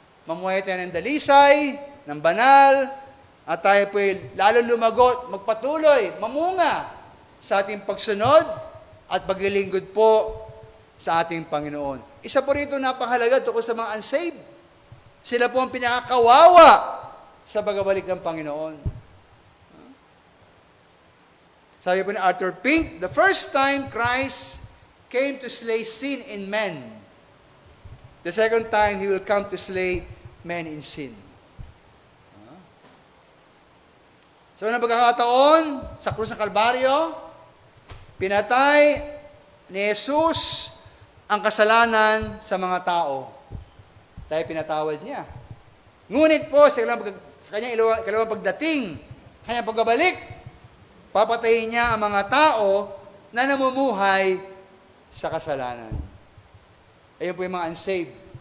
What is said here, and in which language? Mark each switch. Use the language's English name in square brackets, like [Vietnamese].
[Filipino] Mamuhay tayo ng dalisay, ng banal, at tayo po lalo lumagot, magpatuloy, mamunga sa ating pagsunod at paglilingkod po sa ating Panginoon. Isa po rito napakahalaga tungkol sa mga unsaved. Sila po ang pinakakawawa sa pagbabalik ng Panginoon. Sabi po ni [English] Arthur Pink, the first time Christ came to slay sin in men, the second time He will come to slay men in sin. [Filipino] So, na pagkakataon, sa krus ng Kalbaryo, pinatay ni Jesus ang kasalanan sa mga tao. Tayo pinatawad niya. Ngunit po, sa kanyang ikalawang pagdating, kanyang pagbabalik, papatayin niya ang mga tao na namumuhay sa kasalanan. Ayun po yung mga unsaved.